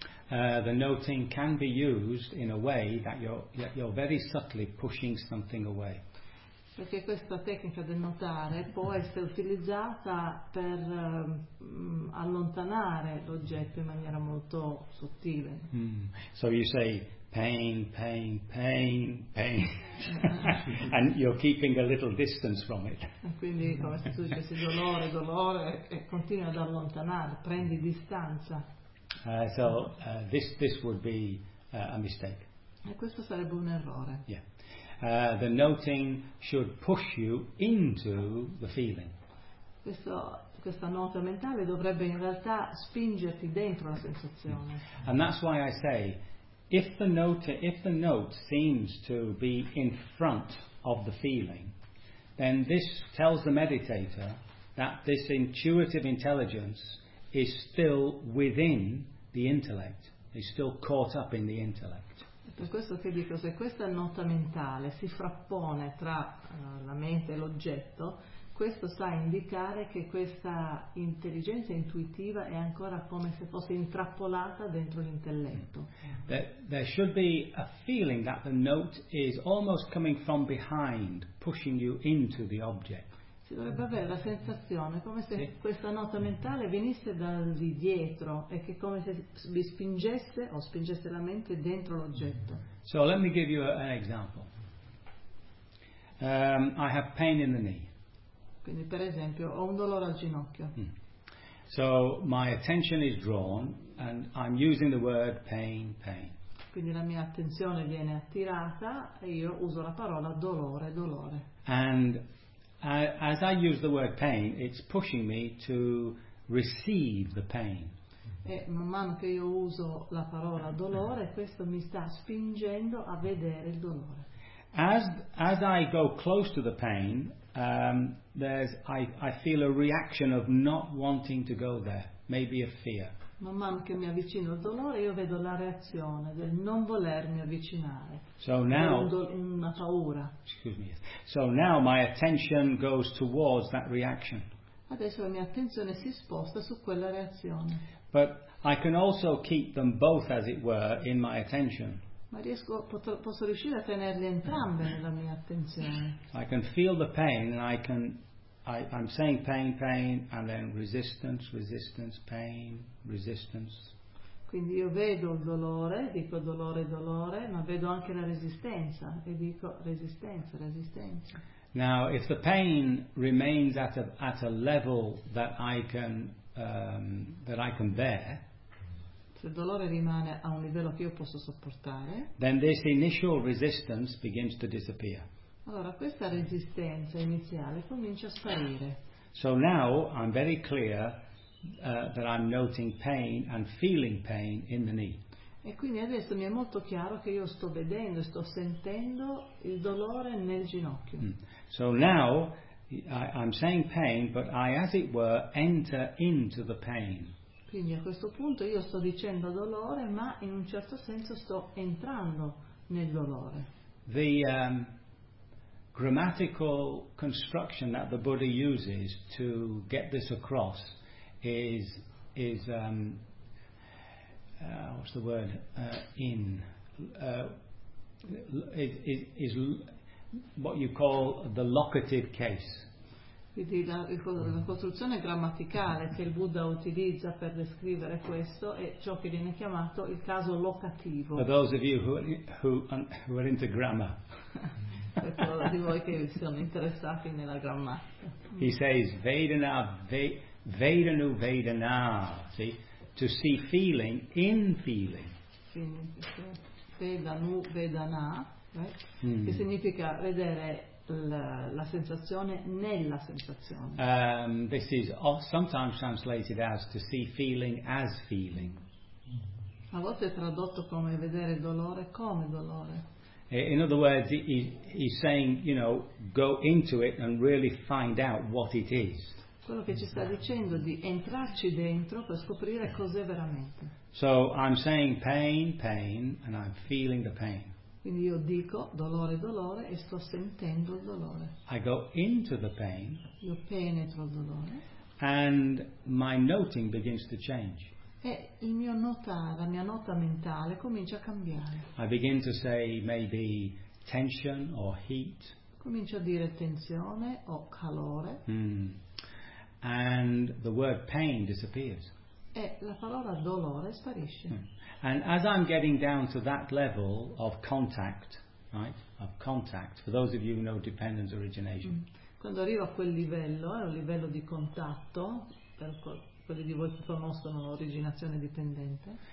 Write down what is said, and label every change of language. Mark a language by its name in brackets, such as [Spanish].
[English] The noting can be used in a way that you're very subtly pushing something away. [Italian] Perché questa tecnica del notare può essere utilizzata per allontanare l'oggetto in maniera molto sottile. [English] So you say pain, pain, pain, pain, and you're keeping a little distance from it. [Italian] Quindi come se tu dicessi dolore, dolore, e continui ad allontanare, prendi distanza. [English] So this would be a mistake. [Italian] E questo sarebbe un errore. [English] Yeah. The noting should push you into the feeling. [Italian] Questa nota mentale dovrebbe in realtà spingerti dentro la sensazione. [English] And that's why I say, if the note seems to be in front of the feeling, then this tells the meditator that this intuitive intelligence is still within the intellect, is still caught up in the intellect. [Italian] Per questo che dico, se questa nota mentale si frappone tra la mente e l'oggetto, questo sta a indicare che questa intelligenza intuitiva è ancora come se fosse intrappolata dentro l'intelletto. [English] There should be a feeling that the note is almost coming from behind, pushing you into the object. [Italian] Si dovrebbe avere la sensazione come se questa nota mentale venisse da lì dietro e che come se vi spingesse o spingesse la mente dentro l'oggetto. [English] So let me give you an example. I have pain in the knee. [Italian] Quindi per esempio ho un dolore al ginocchio. [English] So my attention is drawn and I'm using the word pain, pain. [Italian] Quindi la mia attenzione viene attirata e io uso la parola dolore, dolore. [English] And as I use the word pain, it's pushing me to receive the pain. [Italian] E man mano che io uso la parola dolore, questo mi sta spingendo a vedere il dolore. [English] As I go close to the pain, I feel a reaction of not wanting to go there, maybe a fear. [Italian] Man mano che mi avvicino al dolore, io vedo la reazione del non volermi avvicinare. [English] So now, [Italian] una paura. [English] Excuse me. So now my attention goes towards that reaction. [Italian] Adesso la mia attenzione si sposta su quella reazione. [English] But I can also keep them both, as it were, in my attention. [Italian] Ma riesco, posso riuscire a tenerle entrambe nella mia attenzione. [English] I can feel the pain and I can I'm saying pain, pain, and then resistance, resistance, pain, resistance. [Italian] Quindi io vedo il dolore, dico dolore, dolore, ma vedo anche la resistenza e dico resistenza, resistenza. [English] Now, if the pain remains at a level that I can bear, [Italian] se il dolore rimane a un livello che io posso sopportare, [English] then this initial resistance begins to disappear. [Italian] Allora questa resistenza iniziale comincia a sparire. [English] So now I'm very clear that I'm noting pain and feeling pain in the knee. [Italian] E quindi adesso mi è molto chiaro che io sto vedendo e sto sentendo il dolore nel ginocchio. [English] So now I'm saying pain, but I, as it were, enter into the pain. [Italian] Quindi a questo punto io sto dicendo dolore, ma in un certo senso sto entrando nel dolore. [English] The grammatical construction that the Buddha uses to get this across is what you call the locative case. [Italian] Quindi la costruzione grammaticale che il Buddha utilizza per descrivere questo è ciò che viene chiamato il caso locativo. [English] For those of you who are into grammar. [Italian] Per di voi che sono interessati nella grammatica. [English] He says vedana, vedanu vedana, see? To see feeling in feeling. [Italian] Vedanu vedana, right? Che significa vedere la sensazione nella sensazione. [English] This is sometimes translated as to see feeling as feeling. [Italian] A volte è tradotto come vedere dolore come dolore. [English] In other words, he's saying, you know, go into it and really find out what it is. [Italian] Quello che ci sta dicendo di entrarci dentro per scoprire cos'è veramente. [English] So I'm saying pain, pain, and I'm feeling the pain. [Italian] Quindi io dico dolore, dolore e sto sentendo il dolore. [English] I go into the pain. [Italian] Io penetro il dolore. [English] And my noting begins to change. [Italian] E il mio notare, la mia nota mentale comincia a cambiare. [English] I begin to say maybe tension or heat. [Italian] Comincio a dire tensione o calore. [English] And the word pain disappears. [Italian] E la parola dolore sparisce. [English] And as I'm getting down to that level of contact, right? Of contact, for those of you who know dependence origination. [Italian] Quando arrivo a quel livello, è un livello di contatto, per quelli di voi che conoscono l'originazione dipendente.